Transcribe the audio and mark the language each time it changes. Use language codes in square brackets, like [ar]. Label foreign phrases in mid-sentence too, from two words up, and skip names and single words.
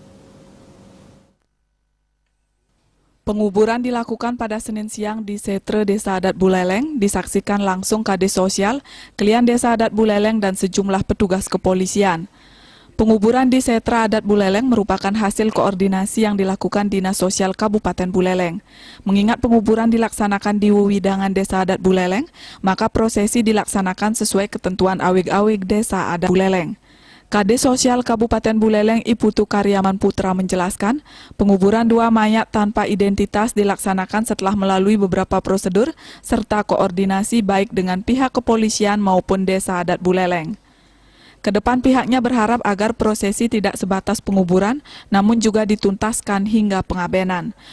[id] Penguburan dilakukan pada Senin siang di Setre Desa Adat Buleleng, disaksikan langsung Kades Sosial, Klien Desa Adat Buleleng dan sejumlah petugas kepolisian. Penguburan di Setre Adat Buleleng merupakan hasil koordinasi yang dilakukan Dinas Sosial Kabupaten Buleleng. Mengingat penguburan dilaksanakan di Wewidangan Desa Adat Buleleng, maka prosesi dilaksanakan sesuai ketentuan awig-awig Desa Adat Buleleng. Kades Sosial Kabupaten Buleleng Iputu Karyaman Putra menjelaskan, penguburan dua mayat tanpa identitas dilaksanakan setelah melalui beberapa prosedur serta koordinasi baik dengan pihak kepolisian maupun Desa Adat Buleleng. Kedepan pihaknya berharap agar prosesi tidak sebatas penguburan, namun juga dituntaskan hingga pengabenan.